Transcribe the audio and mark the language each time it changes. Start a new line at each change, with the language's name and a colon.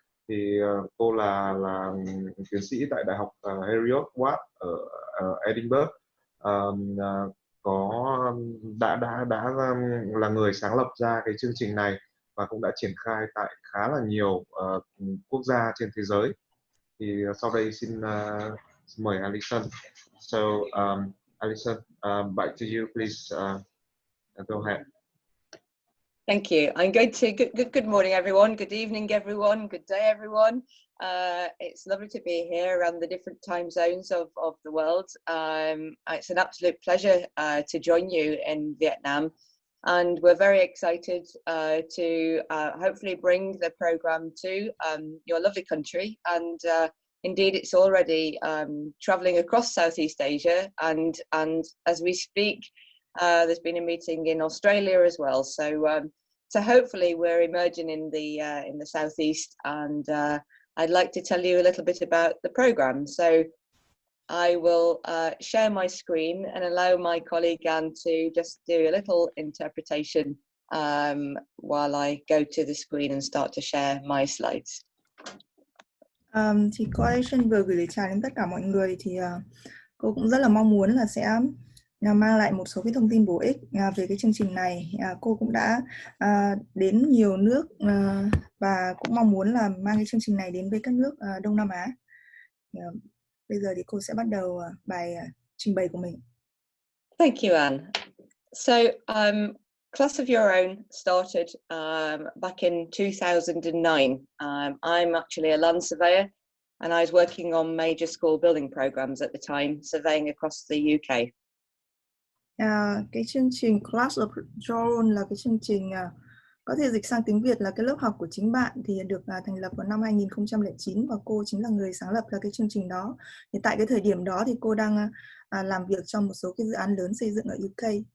Vietnamese: Thì cô là tiến sĩ tại Đại học Heriot Watt ở Edinburgh, có đã là người sáng lập ra cái chương trình này và cũng đã triển khai tại khá là nhiều quốc gia trên thế giới. Thì sau đây xin mời Alison.
English: So Alison, back to you, please. Go ahead. Thank you. I'm going to, good morning everyone, good evening everyone, good day everyone. It's lovely to be here around the different time zones of the world. It's an absolute pleasure to join you in Vietnam, and we're very excited to hopefully bring the program to your lovely country. And indeed it's already traveling across Southeast Asia, and as we speak there's been a meeting in Australia as well. So hopefully we're emerging in the southeast, and I'd like to tell you a little bit about the program. So I will share my screen and allow my colleague Anne to just do a little interpretation while I go to the screen and start to share my slides.
Vietnamese: Thì cô Alison vừa gửi lời chào đến tất cả mọi người, thì cô cũng rất là mong muốn là sẽ mang lại một số cái thông tin bổ ích về cái chương trình này. Cô cũng đã đến nhiều nước và cũng mong muốn là mang cái chương trình này đến với các nước Đông Nam Á. Bây giờ thì cô sẽ bắt đầu bài trình bày của mình.
English: Thank you, Anne. So Class of Your Own started back in 2009. I'm actually a land surveyor, and I was working on major school building programs at the time, surveying across the UK.
Vietnamese: Cái chương trình Class of Your Own là cái chương trình có thể dịch sang tiếng Việt là cái lớp học của chính bạn, thì được thành lập vào năm 2009 và cô chính là người sáng lập ra cái chương trình đó. Thì tại cái thời điểm đó thì cô đang làm việc trong một số cái dự án lớn xây dựng ở UK.